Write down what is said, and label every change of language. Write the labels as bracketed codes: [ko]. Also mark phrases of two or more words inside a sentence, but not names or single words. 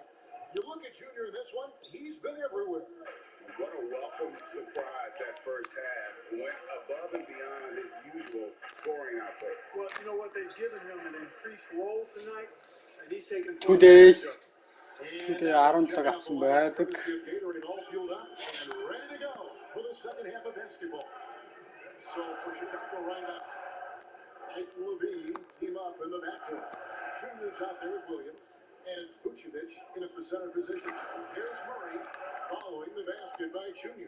[en] You look at Junior in this one, he's been everywhere. What a welcome surprise that first half. Went above and beyond his usual scoring output. Well, you know what? They've given him an increased role tonight, and he's taken full Today. advantage of it. [mn] Today 10 цаг авсан байдаг. [en] Gatorade all fueled up and ready to go for the second half of basketball. So for Chicago right now, Mike and Levine team up in the backcourt. Junior's out there with Williams. And it's Vucevic in at the center position. Here's Murray following the basket by Junior.